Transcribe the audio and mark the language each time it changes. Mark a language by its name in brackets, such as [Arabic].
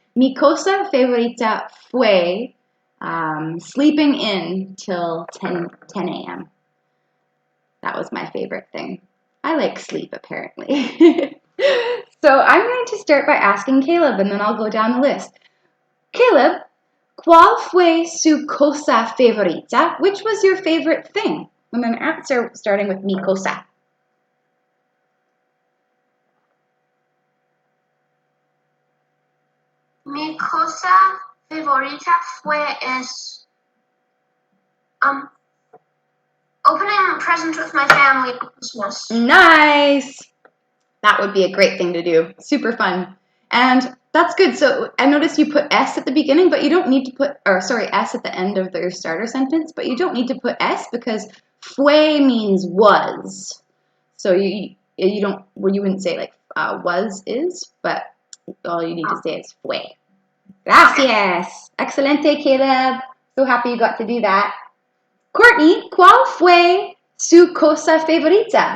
[Spanish] Mi cosa favorita fue [English] sleeping in till 10 a.m. That was my favorite thing. I like sleep, apparently. So I'm going to start by asking Caleb, and then I'll go down the list. [Spanish] Caleb, ¿cuál fue su cosa favorita? [English] Which was your favorite thing? I'm going to answer starting with [Spanish] mi cosa. Mi cosa favorita fue [English] opening presents with my family at Christmas. Nice! That would be a great thing to do. Super fun. And that's good. So I noticed you put S at the beginning, but you don't need to put, or sorry, S at the end of your starter sentence, but you don't need to put S because fue means was. So you don't, well, you wouldn't say like was is, but all you need to say is fue. [Spanish] Gracias. Excelente, [English] Caleb. So happy you got to do that. [Spanish] Courtney, ¿cuál fue su cosa favorita?